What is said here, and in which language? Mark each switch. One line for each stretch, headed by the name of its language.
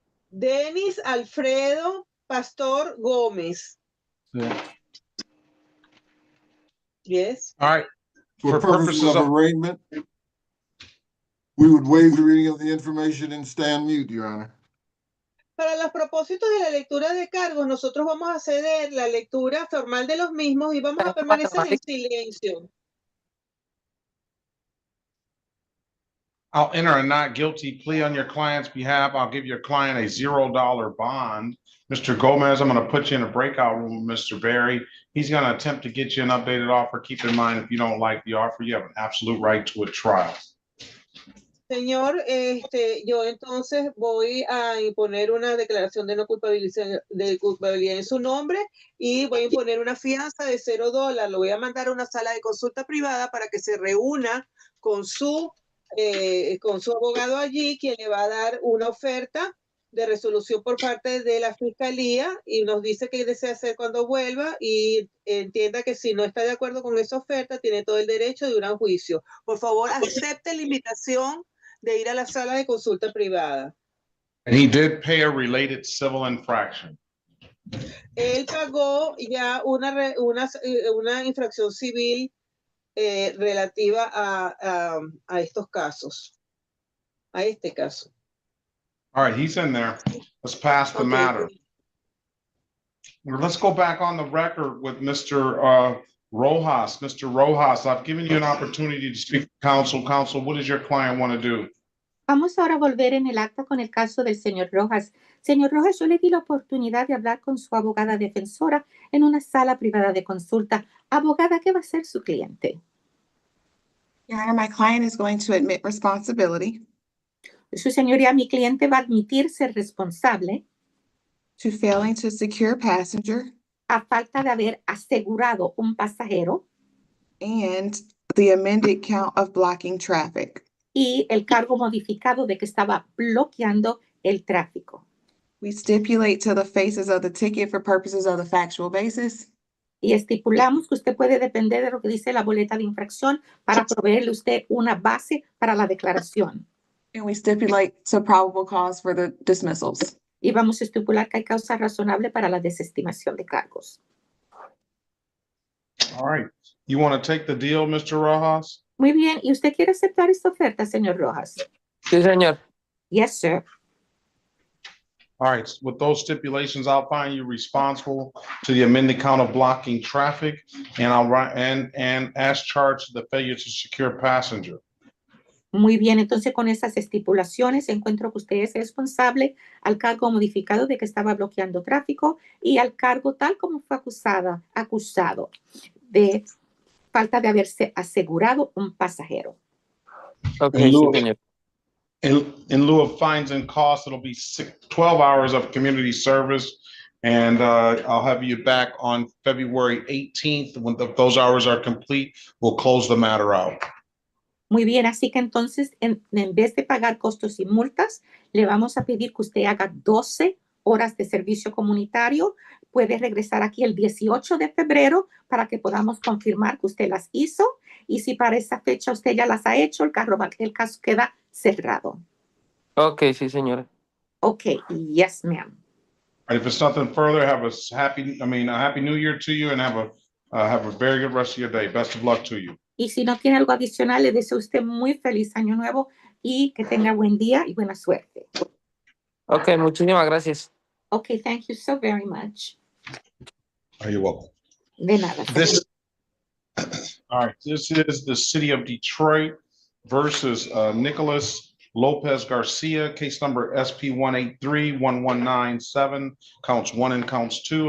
Spanish: Denis Alfredo Pastor Gómez. Sí.
English: Yes. All right. For purposes of arraignment, we would waive the reading of the information and stand mute, Your Honor.
Spanish: Para los propósitos de la lectura de cargos, nosotros vamos a ceder la lectura formal de los mismos y vamos a permanecer en silencio.
English: I'll enter a not guilty plea on your client's behalf. I'll give your client a $0 bond. Mr. Gomez, I'm going to put you in a breakout room with Mr. Berry. He's going to attempt to get you an updated offer. Keep in mind, if you don't like the offer, you have an absolute right to a trial.
Spanish: Señor, yo entonces voy a imponer una declaración de no culpabilidad, en su nombre y voy a imponer una fianza de $0. Lo voy a mandar a una sala de consulta privada para que se reúna con su abogado allí, quien le va a dar una oferta de resolución por parte de la fiscalía y nos dice qué desea hacer cuando vuelva y entienda que si no está de acuerdo con esa oferta, tiene todo el derecho de ir a un juicio. Por favor, acepte la invitación de ir a la sala de consulta privada.
English: And he did pay a related civil infraction.
Spanish: Él pagó ya una infracción civil relativa a estos casos, a este caso.
English: All right, he's in there. Let's pass the matter. Let's go back on the record with Mr. Rojas. Mr. Rojas, I've given you an opportunity to speak to counsel. Counsel, what does your client want to do?
Spanish: Vamos ahora a volver en el acta con el caso del señor Rojas. Señor Rojas, yo le di la oportunidad de hablar con su abogada defensora en una sala privada de consulta. Abogada, ¿qué va a ser su cliente?
English: Your Honor, my client is going to admit responsibility
Spanish: Su señoría, mi cliente va a admitir ser responsable
English: to failing to secure a passenger
Spanish: a falta de haber asegurado un pasajero
English: and the amended count of blocking traffic.
Spanish: y el cargo modificado de que estaba bloqueando el tráfico.
English: We stipulate to the faces of the ticket for purposes of the factual basis.
Spanish: Y estipulamos que usted puede depender de lo que dice la boleta de infracción para proveerle usted una base para la declaración.
English: And we stipulate to probable cause for the dismissals.
Spanish: Y vamos a estipular que hay causa razonable para la desestimación de cargos.
English: All right. You want to take the deal, Mr. Rojas?
Spanish: Muy bien. ¿Y usted quiere aceptar esta oferta, señor Rojas? Sí, señor.
English: Yes, sir. All right, with those stipulations, I'll find you responsible to the amended count of blocking traffic, and I'll write and as charged the failure to secure passenger.
Spanish: Muy bien, entonces con esas estipulaciones encuentro que usted es responsable al cargo modificado de que estaba bloqueando tráfico y al cargo tal como fue acusado de falta de haberse asegurado un pasajero. Okay, sí, señor.
English: In lieu of fines and costs, it'll be 12 hours of community service. And I'll have you back on February 18th. When those hours are complete, we'll close the matter out.
Spanish: Muy bien, así que entonces en vez de pagar costos y multas, le vamos a pedir que usted haga 12 horas de servicio comunitario. Puede regresar aquí el 18 de febrero para que podamos confirmar que usted las hizo. Y si para esa fecha usted ya las ha hecho, el caso queda cerrado. Okay, sí, señora.
English: Okay, yes, ma'am. If it's nothing further, have a happy New Year to you, and have a very good rest of your day. Best of luck to you.
Spanish: Y si no tiene algo adicional, le deseo a usted muy feliz año nuevo y que tenga buen día y buena suerte. Okay, muchísimas gracias.
English: Okay, thank you so very much. You're welcome.
Spanish: De nada.
English: All right, this is the city of Detroit versus Nicholas Lopez Garcia, case number SP 183-1197, counts 1 and counts 2.